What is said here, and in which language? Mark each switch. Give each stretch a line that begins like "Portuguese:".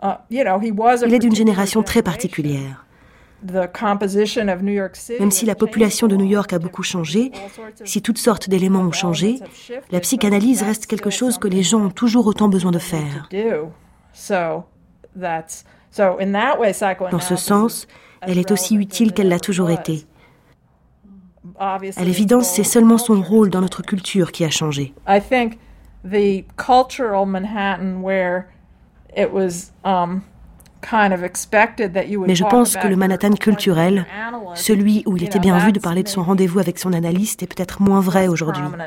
French: Il est d'une génération très particulière. Même si la population de New York a beaucoup changé, si toutes sortes d'éléments ont changé, la psychanalyse reste quelque chose que les gens ont toujours autant besoin de faire. Dans ce sens, elle est aussi utile qu'elle l'a toujours été. À l'évidence, c'est seulement son rôle dans notre culture qui a changé.
English: I think the cultural Manhattan where it was
French: Mais je pense que le Manhattan culturel, celui où il était bien vu de parler de son rendez-vous avec son analyste, est peut-être moins vrai aujourd'hui.